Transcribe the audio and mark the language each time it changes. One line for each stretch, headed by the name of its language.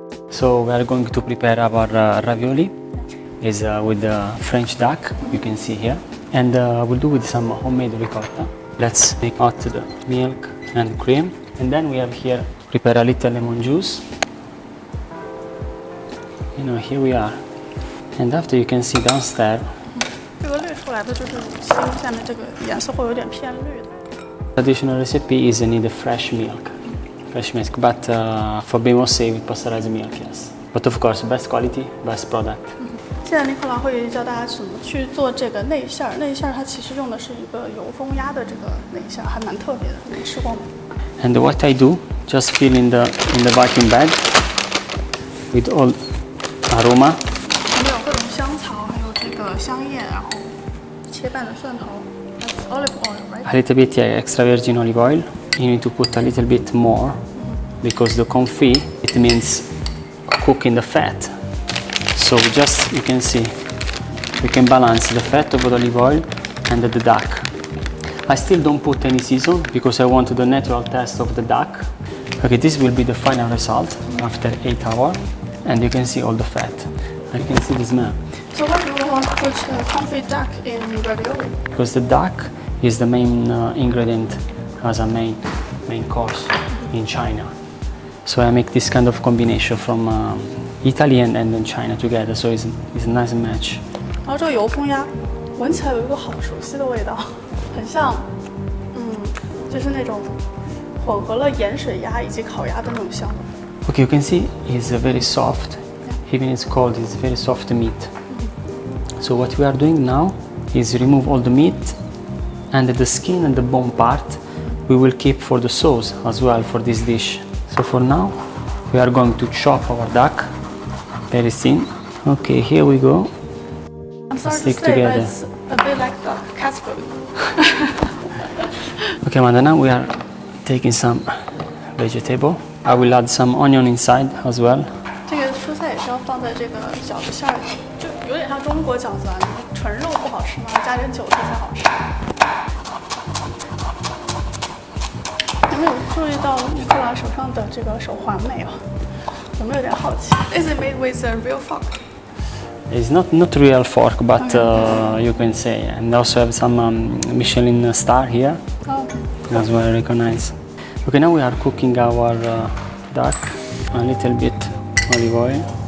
English: So we are going to prepare our ravioli. Is with the French duck, you can see here, and we'll do with some homemade ricotta. Let's make hot the milk and cream, and then we have here prepare a little lemon juice. Here we are, and after you can see downstairs.
Chinese: 这个滤出来的就是乳清，下面这个颜色会有点偏绿的。
English: Traditional recipe is you need a fresh milk, but for being more safe, with pasteurized milk, yes. But of course, best quality, best product.
Chinese: 现在尼克拉会教大家怎么去做这个内馅儿。内馅儿它其实用的是一个油封压的这个内馅儿，还蛮特别的。你吃过吗？
English: And what I do, just fill in the baking bag with all aroma.
Chinese: 里面有各种香草，还有这个香叶，然后切拌的蒜头。
English: That's olive oil, right? A little bit, yeah, extra virgin olive oil. You need to put a little bit more because the confit, it means cooking the fat. So you can see, we can balance the fat of the olive oil and the duck. I still don't put any season because I want the natural taste of the duck. Okay, this will be the final result after 8 hours, and you can see all the fat. And you can see the smell. So why do you want to put confit duck in ravioli? Because the duck is the main ingredient as a main course in China. So I make this kind of combination from Italy and China together, so it's a nice match.
Chinese: 然后这个油封鸭闻起来有一个好熟悉的味道，很像，就是那种混合了盐水鸭以及烤鸭的那种香味。
English: Okay, you can see it's very soft. Even it's cold, it's very soft meat. So what we are doing now is remove all the meat, and the skin and the bone part we will keep for the sauce as well for this dish. So for now, we are going to chop our duck very thin. Okay, here we go. I'm sorry Stick to say, together. but it's a bit like the cat food. Okay, Amanda, now we are taking some vegetable. I will add some onion inside as well.
Chinese: 这个蔬菜也是要放在这个饺子馅儿里，就有点像中国饺子啊，纯肉不好吃嘛，加点韭菜才好吃。有没有注意到尼克拉手上的这个手环没有？有没有点好奇
English: ？Is it made with a real fork? It's not real fork, but you can say. And also have some Michelin star here, Okay. as well, I recognize. Okay, now we are cooking our duck. A little bit olive oil.